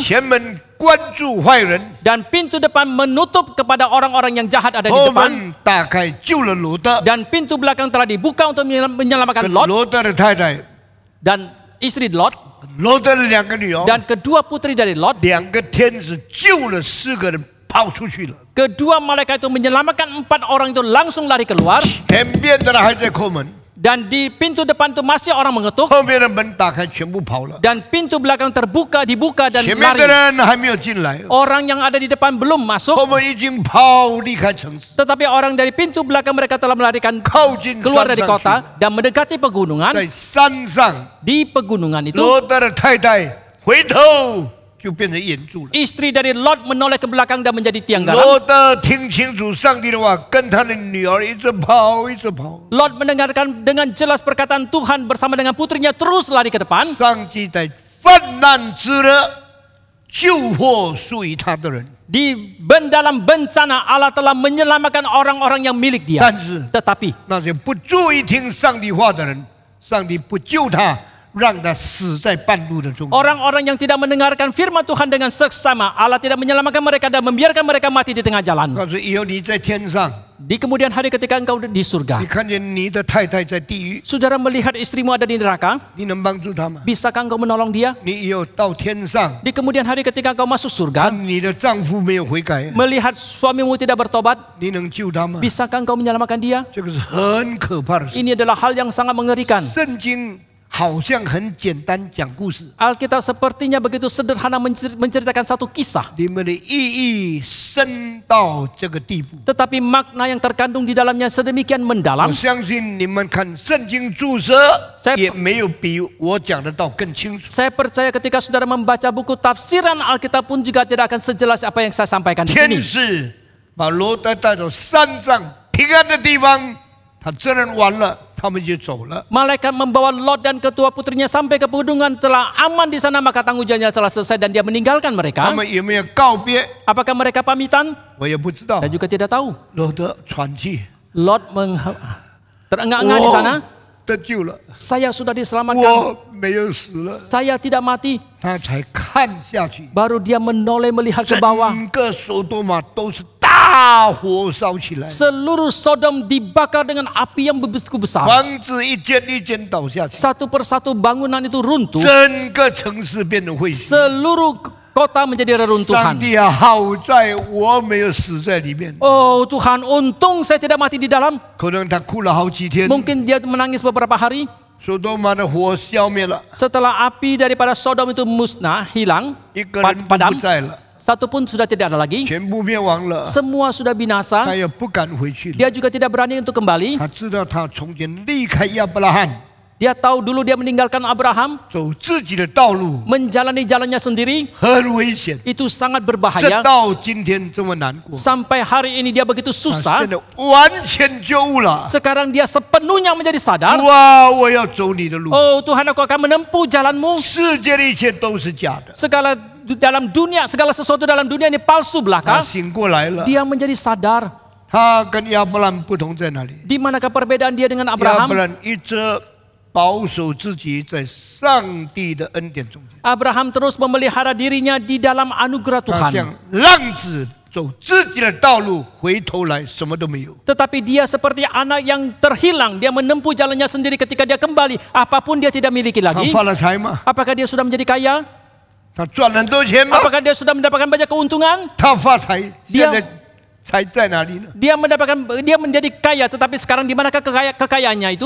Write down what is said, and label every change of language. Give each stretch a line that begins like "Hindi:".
Chinese: 前门关住坏人，
Indonesian: dan pintu depan menutup kepada orang-orang yang jahat ada di
Chinese: 后
Indonesian: depan,
Chinese: 门打开救了罗德，
Indonesian: dan pintu belakang telah dibuka untuk menyelamatkan Lot,
Chinese: 罗德的太太
Indonesian: dan istri Lot
Chinese: 罗德的2个女儿，
Indonesian: dan kedua putri dari Lot.
Chinese: 2个天使救了4个人跑出去了，
Indonesian: Kedua malaikat itu menyelamatkan 4 orang itu langsung lari keluar.
Chinese: 前边的人还在叩门，
Indonesian: Dan di pintu depan itu masih orang mengetuk.
Chinese: 后面的门打开，全部跑了，
Indonesian: Dan pintu belakang dibuka dan
Chinese: 前面的
Indonesian: lari.
Chinese: 人还没有进来，
Indonesian: Orang yang ada di depan belum masuk.
Chinese: 后面已经跑离开城市，
Indonesian: Tetapi orang dari pintu belakang mereka telah melarikan
Chinese: 靠近
Indonesian: keluar
Chinese: 山
Indonesian: dari
Chinese: 上
Indonesian: kota
Chinese: 去，
Indonesian: dan mendekati pegunungan.
Chinese: 在山上，
Indonesian: Di pegunungan itu
Chinese: 罗德的太太回头就变成眼柱了。
Indonesian: istri dari Lot menoleh ke belakang dan menjadi tiang garam.
Chinese: 罗德听清楚上帝的话，跟他的女儿一直跑，一直跑。
Indonesian: Lot mendengarkan dengan jelas perkataan Tuhan bersama dengan putrinya terus lari ke depan.
Chinese: 上帝在患难之日救获属于他的人，
Indonesian: Di dalam bencana Allah telah menyelamatkan orang-orang yang milik dia.
Chinese: 但是
Indonesian: Tetapi
Chinese: 那些不注意听上帝话的人，上帝不救他，让他死在半路的中间。
Indonesian: orang-orang yang tidak mendengarkan firman Tuhan dengan seksama, Allah tidak menyelamatkan mereka dan membiarkan mereka mati di tengah jalan.
Chinese: 告诉以后你在天上，
Indonesian: Di kemudian hari ketika engkau di
Chinese: 你
Indonesian: surga,
Chinese: 看见你的太太在地狱，
Indonesian: saudara melihat istrimu ada di neraka,
Chinese: 你能帮助她吗？
Indonesian: bisakah engkau menolong dia?
Chinese: 你以后到天上，
Indonesian: Di kemudian hari ketika engkau masuk
Chinese: 看
Indonesian: surga,
Chinese: 你的丈夫没有悔改，
Indonesian: melihat suamimu tidak bertobat,
Chinese: 你能救他吗？
Indonesian: bisakah engkau menyelamatkan dia?
Chinese: 这个是很可怕的事。
Indonesian: Ini adalah hal yang sangat mengerikan.
Chinese: 圣经好像很简单讲故事，
Indonesian: Alkitab sepertinya begitu sederhana menceritakan satu kisah,
Chinese: 里面的意义深到这个地步。
Indonesian: tetapi makna yang terkandung di dalamnya sedemikian
Chinese: 我
Indonesian: mendalam.
Chinese: 相信你们看圣经注释
Indonesian: Saya-
Chinese: 也没有比我讲的道更清楚。
Indonesian: Saya percaya ketika saudara membaca buku tafsiran Alkitab pun juga tidak akan sejelas apa yang saya sampaikan di
Chinese: 天
Indonesian: sini.
Chinese: 使把罗德带到山上平安的地方，他责任完了，他们就走了。
Indonesian: Malaikat membawa Lot dan ketua putrinya sampai ke pegunungan, telah aman di sana maka tanggung jawabnya telah selesai dan dia meninggalkan
Chinese: 他
Indonesian: mereka.
Chinese: 们有没有告别？
Indonesian: Apakah mereka pamitan?
Chinese: 我也不知道
Indonesian: Saya。 juga tidak tahu.
Chinese: 罗德喘气，
Indonesian: Lot terengah-engah di sana.
Chinese: 得救了，
Indonesian: Saya sudah diselamatkan.
Chinese: 我没有死了。
Indonesian: Saya tidak mati.
Chinese: 他才看下去，
Indonesian: Baru dia menoleh melihat ke
Chinese: 整
Indonesian: bawah.
Chinese: 个索多玛都是大火烧起来，
Indonesian: Seluruh Sodom dibakar dengan api yang begitu besar.
Chinese: 房子一间一间倒下去，
Indonesian: Satu persatu bangunan itu runtuh.
Chinese: 整个城市变成废墟。
Indonesian: Seluruh kota menjadi
Chinese: 上
Indonesian: reruntuhan.
Chinese: 帝啊，好在我没有死在里面，
Indonesian: Oh Tuhan, untung saya tidak mati di dalam.
Chinese: 可能他哭了好几天。
Indonesian: Mungkin dia menangis beberapa hari.
Chinese: 索多玛的火消灭了，
Indonesian: Setelah api daripada Sodom itu musnah, hilang,
Chinese: 一个人都
Indonesian: padam,
Chinese: 不在了，
Indonesian: satu pun sudah tidak ada lagi.
Chinese: 全部灭亡了。
Indonesian: Semua sudah
Chinese: 他
Indonesian: binasa.
Chinese: 也不敢回去了，
Indonesian: Dia juga tidak berani untuk kembali.
Chinese: 他知道他从前离开亚伯拉罕，
Indonesian: Dia tahu dulu dia meninggalkan Abraham,
Chinese: 走自己的道路
Indonesian: menjalani jalannya sendiri.
Chinese: 很危险，
Indonesian: Itu sangat
Chinese: 这
Indonesian: berbahaya.
Chinese: 到今天这么难过。
Indonesian: Sampai hari ini dia begitu
Chinese: 他
Indonesian: susah.
Chinese: 现在完全觉悟了。
Indonesian: Sekarang dia sepenuhnya menjadi sadar.
Chinese: 哇！我要走你的路，
Indonesian: Oh Tuhan, aku akan menempuh jalanmu.
Chinese: 世界的一切都是假的。
Indonesian: Segala sesuatu dalam dunia ini palsu
Chinese: 他
Indonesian: belaka.
Chinese: 醒过来了，
Indonesian: Dia menjadi sadar.
Chinese: 他跟亚伯兰不同在哪里？
Indonesian: Di manakah perbedaan dia dengan
Chinese: 亚伯
Indonesian: Abraham?
Chinese: 兰一直保守自己在上帝的恩典中间，
Indonesian: Abraham terus memelihara dirinya di dalam anugerah
Chinese: 他
Indonesian: Tuhan.
Chinese: 像浪子走自己的道路，回头来什么都没有。
Indonesian: Tetapi dia seperti anak yang terhilang. Dia menempuh jalannya sendiri ketika dia kembali. Apapun dia tidak miliki
Chinese: 他
Indonesian: lagi.
Chinese: 发了财吗？
Indonesian: Apakah dia sudah menjadi kaya?
Chinese: 他赚了很多钱吗？
Indonesian: Apakah dia sudah mendapatkan banyak keuntungan?
Chinese: 他发财，
Indonesian: dia
Chinese: 现在财在哪里呢？
Indonesian: Dia menjadi kaya, tetapi sekarang di manakah kekayaannya itu?